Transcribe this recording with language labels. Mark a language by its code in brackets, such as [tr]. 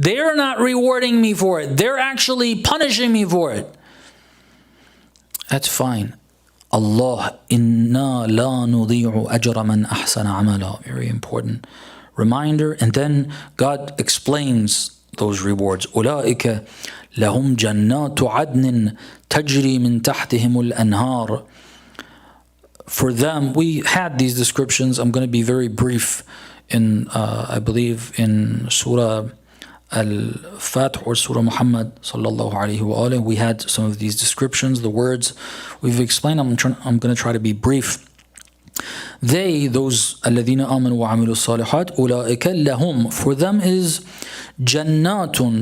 [en] They're not rewarding me for it. They're actually punishing me for it. That's fine. [ar] Allah, inna la nudhi'u ajra man ahsana amala. [en] Very important reminder. And then God explains those rewards. [ar] أولئك لهم جنات عدن تجري من تحتهم الأنهار. [en] For them, we had these descriptions. I'm going to be very brief in, I believe, in Surah Al-Fath or Surah Muhammad sallallahu alaihi wasallam, we had some of these descriptions, the words we've explained. I'm going to try to be brief. They, those [ar] الذين آمنوا وعملوا الصالحات أولئك لهم, [en] for them is jannatun.